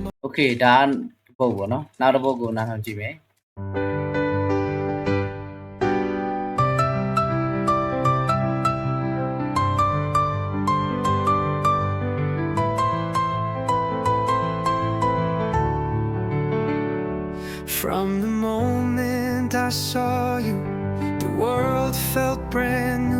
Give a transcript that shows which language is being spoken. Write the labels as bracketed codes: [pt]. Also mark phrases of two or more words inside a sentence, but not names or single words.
[my] Okay ဒါပုတ်ပေါ့နော်နောက်တစ်ပုတ်ကိုနားထောင်ကြည့်မယ် [en] From the moment I saw you, the world felt brand new.